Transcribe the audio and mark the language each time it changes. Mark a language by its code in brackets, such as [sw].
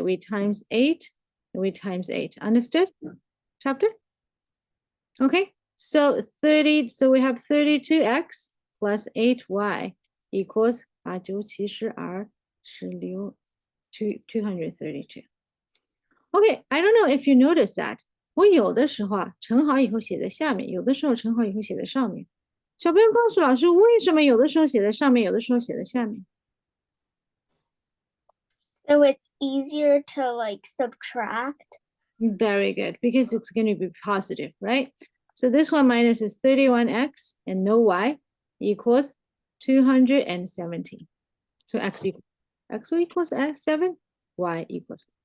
[en] We times 8, and we times 8. Understood? Chapter? Okay, so we have 32x plus 8y equals 8九7 12 16 232. Okay, I don't know if you notice that. [zh] 我有的时候啊，乘好以后写在下面，有的时候乘好以后写在上面。小朋友告诉老师，为什么有的时候写在上面，有的时候写在下面？ [en] So it's easier to like subtract. Very good, because it's going to be positive, right? So this one minus is 31x and no y equals 217. So x equals 7, y equals.